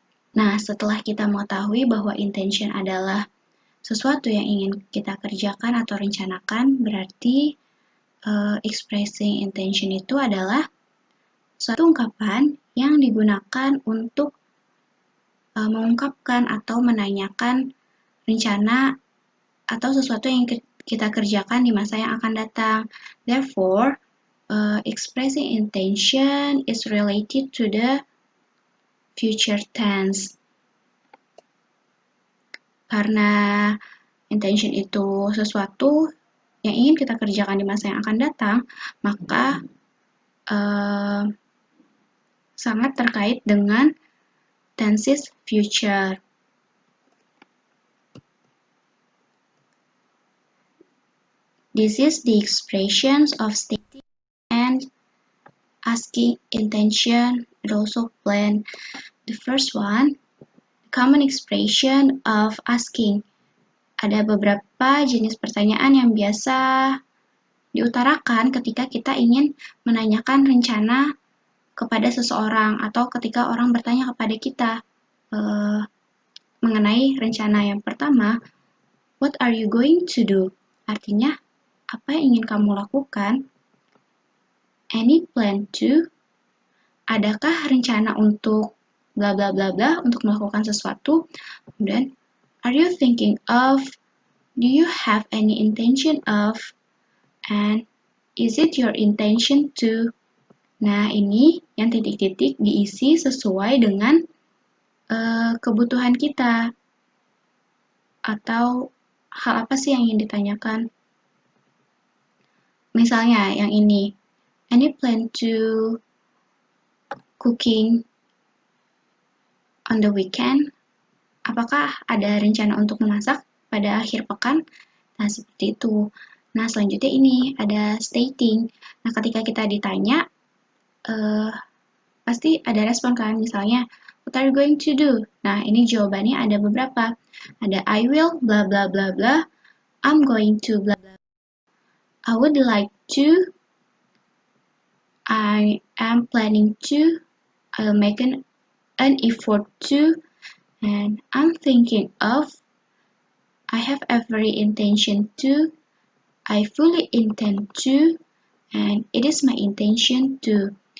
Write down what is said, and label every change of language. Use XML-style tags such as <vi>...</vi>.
<id>Nah, setelah kita mengetahui bahwa intention adalah sesuatu yang ingin kita kerjakan atau rencanakan, berarti expressing intention itu adalah suatu ungkapan yang digunakan untuk mengungkapkan atau menanyakan rencana atau sesuatu yang kita kerjakan di masa yang akan datang.</id> <en>Therefore, expressing intention is related to the future tense.</en> <id>Karena intention itu sesuatu yang ingin kita kerjakan di masa yang akan datang, maka sangat terkait dengan tenses future.</id> <en>This is the expressions of stating and asking intention and also plan. The first one, common expression of asking.</en> <id>Ada beberapa jenis pertanyaan yang biasa diutarakan ketika kita ingin menanyakan rencana kepada seseorang atau ketika orang bertanya kepada kita mengenai rencana yang pertama,</id> <en>what are you going to do?</en> <id>Artinya, apa yang ingin kamu lakukan?</id> <en>Any plan to?</en> <id>Adakah rencana untuk bla bla bla bla untuk melakukan sesuatu?</id> <en>Kemudian, are you thinking of? Do you have any intention of? And is it your intention to?</en> <id>Nah, ini yang titik-titik diisi sesuai dengan kebutuhan kita. Atau hal apa sih yang ingin ditanyakan? Misalnya yang ini,</id> <en>any plan to cooking on the weekend?</en> <id>Apakah ada rencana untuk memasak pada akhir pekan? Nah, seperti itu. Nah, selanjutnya ini ada stating. Nah, ketika kita ditanya, pasti ada respon kan?</id> <en>Misalnya, what are you going to do?</en> <id>Nah, ini jawabannya ada beberapa.</id> <en>Ada I will, bla bla bla bla, I'm going to, bla bla. I would like to, I am planning to, I'll make an effort to, and I'm thinking of, I have every intention to, I fully intend to, and it is my intention to.</en>